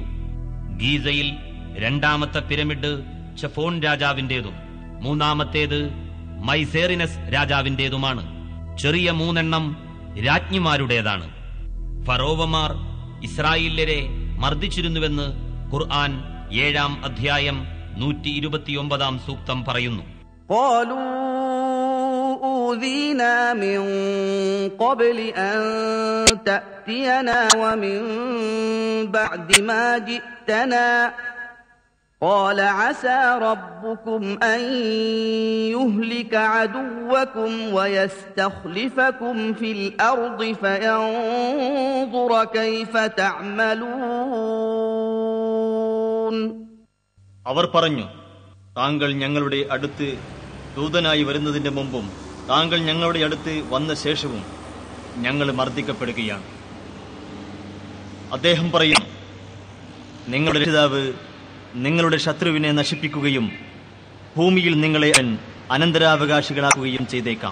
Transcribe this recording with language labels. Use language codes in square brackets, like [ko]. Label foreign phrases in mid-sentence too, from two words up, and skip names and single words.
[ml] ഗീസയിൽ 2ാമത്തെ പിരമിഡ് ചെഫോൺ രാജാവിന്റേതും 3ാമത്തേത് മൈസേറിനസ് രാജാവിന്റേതുമാണ്. ചെറിയ 3 എണ്ണം രാജ്ഞിമാരുടേതാണ്. ഫറോവമാർ ഇസ്രായേല്യരെ മർദ്ദിച്ചിരുന്നുവെന്ന് ഖുർആൻ 7-ാം അധ്യായം 129-ാം സൂക്തം പറയുന്നു. [ar] أوذينا من قبل أن تأتينا ومن بعد ما جئتنا قال عسى ربكم أن يهلك عدوكم ويستخلفكم في الأرض فينظر كيف تعملون. [ml] അവർ പറഞ്ഞു, താങ്കൾ ഞങ്ങളുടെ അടുത്ത് ദൂതനായി വരുന്നതിന്റെ മുമ്പും താങ്കൾ ഞങ്ങളുടെ അടുത്ത് വന്ന ശേഷവും ഞങ്ങൾ മർദ്ദിക്കപ്പെടുകയാണ്. അദ്ദേഹം പറയുന്നു, നിങ്ങളുടെ രക്ഷിതാവ് നിങ്ങളുടെ ശത്രുവിനെ നശിപ്പിക്കുകയും ഭൂമിയിൽ നിങ്ങളെ അനന്തരാവകാശികളാക്കുകയും ചെയ്തേക്കാം.